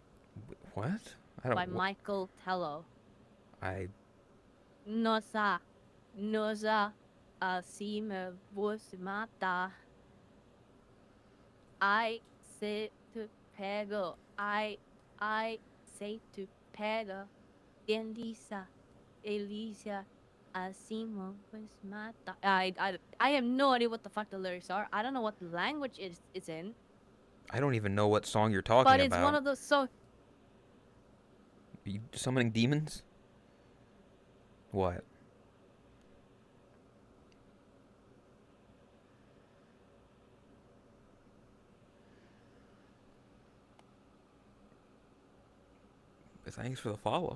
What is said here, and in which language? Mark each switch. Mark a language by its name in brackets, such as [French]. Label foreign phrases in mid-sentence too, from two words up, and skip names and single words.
[English] What? I don't. by Michael Tello. I Nosa, nosa, asime mata. I say to pego. I say to pego. Elisa, Elisa, asimo mata. I have no idea what the fuck the lyrics are. I don't know what language it's in, don't even know what song you're talking but it's one about. of those so. Are you summoning demons? What? Thanks for the follow.